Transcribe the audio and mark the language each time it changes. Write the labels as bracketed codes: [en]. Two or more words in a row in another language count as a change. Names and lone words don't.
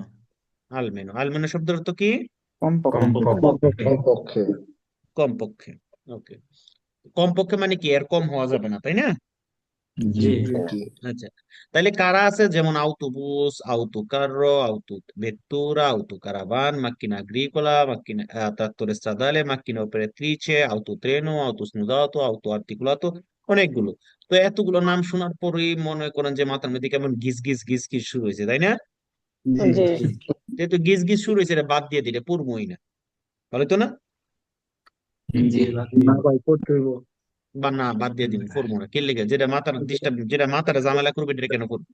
[bn] আলমেনো। আলমেনো শব্দের অর্থ কি? কমপক্ষে। কমপক্ষে। কমপক্ষে। কমপক্ষে। কমপক্ষে। ওকে, কমপক্ষে মানে কি, এর কম হওয়া যাবে না, তাই না? জি। জি জি আচ্ছা, তাহলে কারা আছে, যেমন [it] autobus, autocarro, autovettura, autocaravana, macchina agricola, macchina trattore stradale, macchina operatrice, autotreno, autosnudato, auto articolato, [bn] অনেকগুলো। তো এতগুলো নাম শোনার পরেই মনে করেন যে মাথার মধ্যে কেমন গিজ গিজ গিজ গিজ শুরু হয়েছে, তাই না? জি জি যেহেতু গিজ গিজ শুরু হয়েছে, এটা বাদ দিয়ে দিলে পড়বোই না, ভালো তো না? জি না ভাই করতে হইব। বা না, বাদ দিয়ে দিন, পড়বো না, কে লেগে, যেটা মাথার ডিস্টার্ব, যেটা মাথার ঝামেলা করবে, এটা কেন করবো?